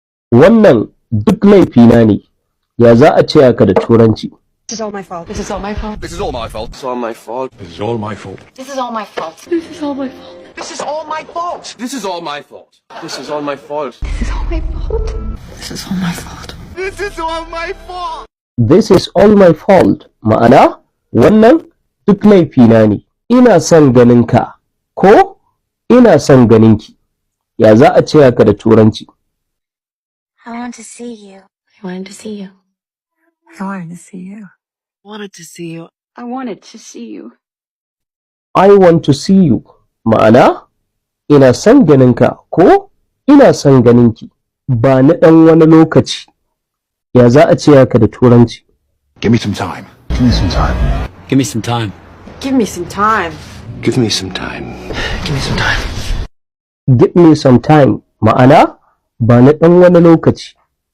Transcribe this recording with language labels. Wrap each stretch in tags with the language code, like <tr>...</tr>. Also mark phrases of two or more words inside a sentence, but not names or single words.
<ha>Wannan duk laifina ne. Ya za a ce haka da Turanci?</ha> <en>This is all my fault. This is all my fault. This is all my fault. It's all my fault. This is all my fault. This is all my fault. This is all my fault. This is all my fault. This is all my fault. This is all my fault. This is all my fault. This is all my fault. This is all my fault. This is all my fault.</en> <ha>Ma'ana, wannan duk laifina ne. Ina son ganinka ko ina son ganinki. Ya za a ce haka da Turanci?</ha> <en>I want to see you. I wanted to see you. I wanted to see you. Wanted to see you. I wanted to see you. I want to see you.</en> <ha>Ma'ana, ina son ganinka ko ina son ganinki. Ba na ɗan wani lokaci. Ya za a ce haka da Turanci?</ha> <en>Give me some time. Give me some time. Give me some time. Give me some time. Give me some time. Give me some time. Give me some time.</en> <ha>Ma'ana, ba na ɗan wani lokaci.</ha>